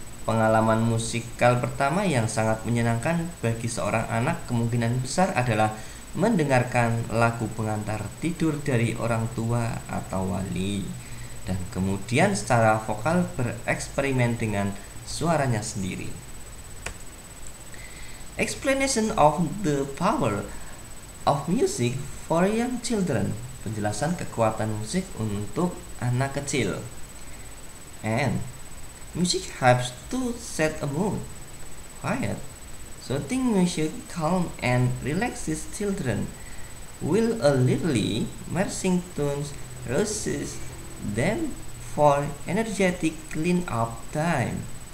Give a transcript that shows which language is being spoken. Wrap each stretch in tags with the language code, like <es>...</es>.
<id>Pengalaman musikal pertama yang sangat menyenangkan bagi seorang anak kemungkinan besar adalah mendengarkan lagu pengantar tidur dari orang tua atau wali, dan kemudian secara vokal bereksperimen dengan suaranya sendiri.</id> <en>Explanation of the power of music for young children.</en> <id>Penjelasan kekuatan musik untuk anak kecil.</id> <en>And music helps to set a mood. Quiet, soothing music calm and relaxes children, while a lively, marching tunes rouses them for energetic clean-up time.</en>